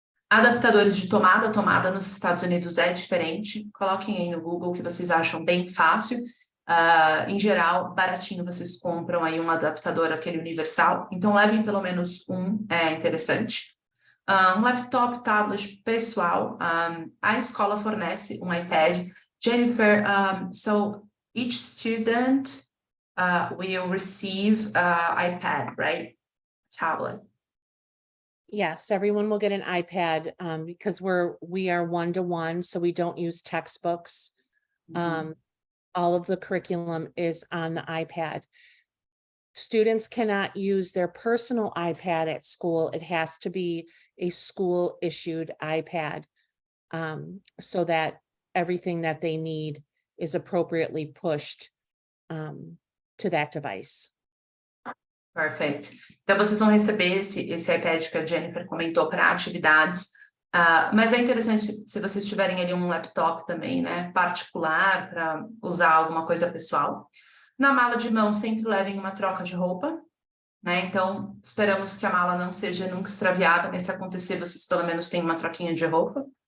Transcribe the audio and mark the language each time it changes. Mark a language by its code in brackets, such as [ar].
[pt] Adaptadores de tomada nos Estados Unidos é diferente, coloquem aí no Google que vocês acham bem fácil. Em geral, baratinho, vocês compram aí um adaptador, aquele universal, então levem pelo menos um, é interessante. Um laptop, tablet pessoal, a escola fornece um iPad. [en] Jennifer, so each student will receive iPad, right? Tablet. Yes, everyone will get an iPad, because we are one-to-one, so we don't use textbooks. All of the curriculum is on the iPad. Students cannot use their personal iPad at school. It has to be a school-issued iPad, so that everything that they need is appropriately pushed to to that device. [pt] Perfeito. Então, vocês vão receber esse iPad que a Jennifer comentou para atividades, mas é interessante se vocês tiverem ali um laptop também, né, particular, para usar alguma coisa pessoal. Na mala de mão, sempre levem uma troca de roupa, né, então esperamos que a mala não seja nunca extraviada, mas se acontecer, vocês pelo menos têm uma troquinha de roupa.